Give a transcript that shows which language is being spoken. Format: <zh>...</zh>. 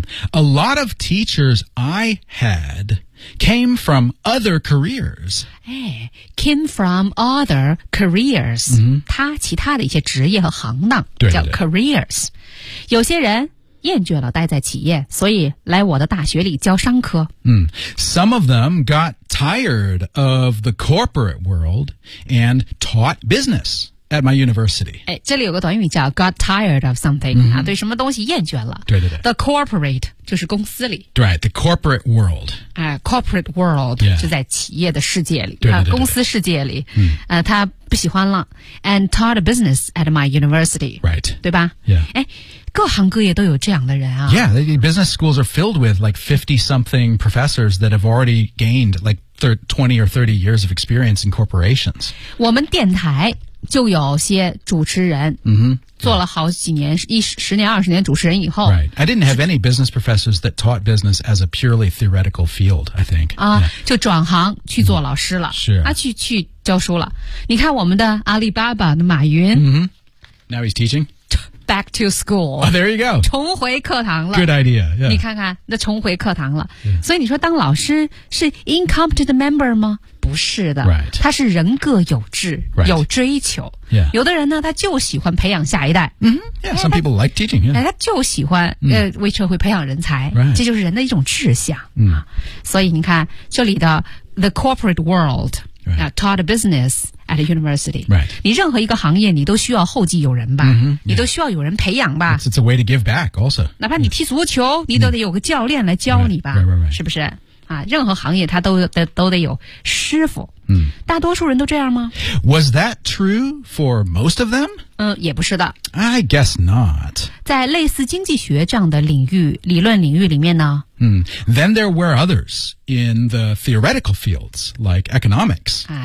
<en>A lot of teachers I had came from other careers. Came from other careers.、</en> <zh>他其他的一些职业和行当叫 careers. 有些人厌倦了待在企业，所以来我的大学里教商科。</zh> <en>Some of them got tired of the corporate world and taught business. At my university.</en> <zh>这里有个短语叫</zh> <en>got tired of something,、</en> <zh>对什么东西厌倦了。对对对。</zh> <en>The corporate,</en> <zh>就是公司里。</zh> <en>对 the corporate world.、 corporate world,、</en> <zh>就在企业的世界里。对, 对, 对, 对、公司世界里。他不喜欢了。</zh> <en>And taught a business at my university. Right.</en> <zh>对吧</zh> <en>Yeah.</en> <zh>各行各业都有这样的人啊。</zh> <en>Yeah, the business schools are filled with like 50-something professors that have already gained like 20 or 30 years of experience in corporations.</en> <zh>我们电台就有些主持人做了好几年、十年二十年主持人以后、</zh> <en>right. I didn't have any business professors that taught business as a purely theoretical field I think、</en> <zh>就转行去做老师了、是啊去教书了你看我们的阿里巴巴的马云、</zh> <en>Now he's teaching Back to school、 oh, There you go</en> <zh>重回课堂了</zh> <en>Good idea、yeah.</en> <zh>你看看那重回课堂了、yeah. 所以你说当老师是</zh> <en>incompetent member</en> <zh>吗不是的、</zh> <en>right.</en> <zh>他是人各有志、</zh> <en>right.</en> <zh>有追求、</zh> <en>yeah.</en> <zh>有的人呢他就喜欢培养下一代、</zh> <en>yeah, some people like teaching、yeah.</en> <zh>他就喜欢、为社会培养人才、</zh> <en>right.</en> <zh>这就是人的一种志向、所以你看这里的</zh> <en>the corporate world、 right. taught a business at a university、 right.</en> <zh>你任何一个行业你都需要后继有人吧、你都需要有人培养吧</zh> <en>it's a way to give back also</en> <zh>哪怕你踢足球、你都得有个教练来教你吧、</zh> <en>right.</en> <zh>是不是任何行业他都得有师傅、大多数人都这样吗</zh> <en>Was that true for most of them?、</en> <zh>也不是的</zh> <en>I guess not</en> <zh>在类似经济学这样的领域理论领域里面呢、</zh> <en>Then there were others in the theoretical fields like economics、</en>